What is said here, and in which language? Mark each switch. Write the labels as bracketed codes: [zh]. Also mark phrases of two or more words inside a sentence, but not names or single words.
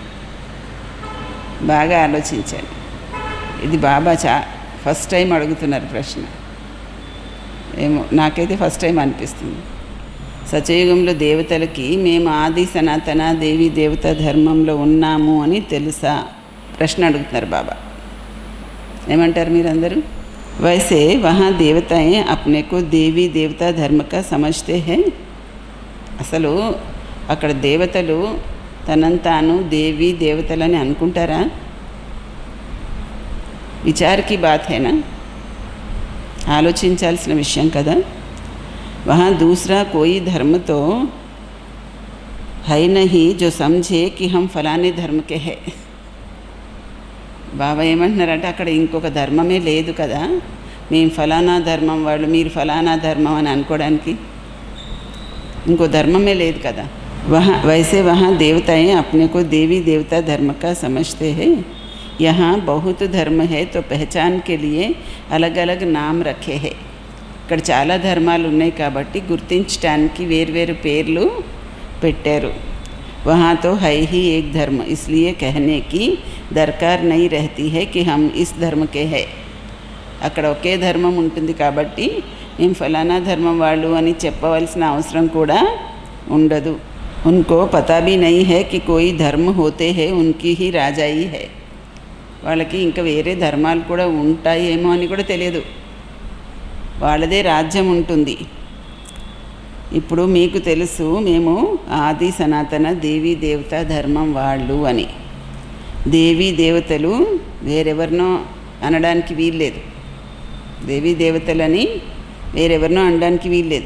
[te] బాగా ఆలోచించండి. ఇది బాబా [en] first time [te] అడుగుతున్నారు ప్రశ్న. ఏమో నాకైతే [en] first time [te] అనిపిస్తుంది. సత్యయుగంలో దేవతలకి మేము ఆది సనాతన దేవీ దేవత ధర్మంలో ఉన్నాము అని తెలుసా? ప్రశ్న అడుగుతున్నారు బాబా. ఏమంటారు మీరందరూ? [hi] वैसे वहाँ देवताएं अपने को देवी देवता धर्म का समझते हैं. [te] అసలు అక్కడ దేవతలు తనంతాను దేవి దేవతలని అనుకుంటారా? [hi] विचार की बात है ना, [te] ఆలోచించాల్సిన విషయం కదా. [hi] वहाँ दूसरा कोई धर्म तो है नहीं जो समझे कि हम फलाने धर्म के है. [te] బాబా ఏమంటున్నారంటే అక్కడ ఇంకొక ధర్మమే లేదు కదా, మేము ఫలానా ధర్మం వాళ్ళు మీరు ఫలానా ధర్మం అని అనుకోవడానికి ఇంకో ధర్మమే లేదు కదా. [hi] वैसे वहाँ देवताएं अपने को देवी देवता धर्म का समझते हैं. यहाँ बहुत धर्म है तो पहचान के लिए अलग अलग नाम रखे हैं. [te] ఇక్కడ చాలా ధర్మాలు ఉన్నాయి కాబట్టి గుర్తించడానికి వేర్వేరు పేర్లు పెట్టారు. [hi] वहाँ तो है ही एक धर्म, इसलिए कहने की दरकार नहीं रहती है कि हम इस धर्म के हैं. [te] అక్కడ ఒకే ధర్మం ఉంటుంది కాబట్టి మేము ఫలానా ధర్మం వాళ్ళు అని చెప్పవలసిన అవసరం కూడా ఉండదు. [hi] उनको पता भी नहीं है कि कोई धर्म होते हैं उनकी ही राजाई है. [te] వాళ్ళకి ఇంకా వేరే ధర్మాలు కూడా ఉంటాయేమో అని కూడా తెలియదు, వాళ్ళదే రాజ్యం ఉంటుంది. ఇప్పుడు మీకు తెలుసు మేము ఆది సనాతన దేవీ దేవత ధర్మం వాళ్ళు అని. దేవీ దేవతలు వేరెవరినో అనడానికి వీల్లేదు, దేవీ దేవతలని వేరెవరినో అనడానికి వీల్లేదు.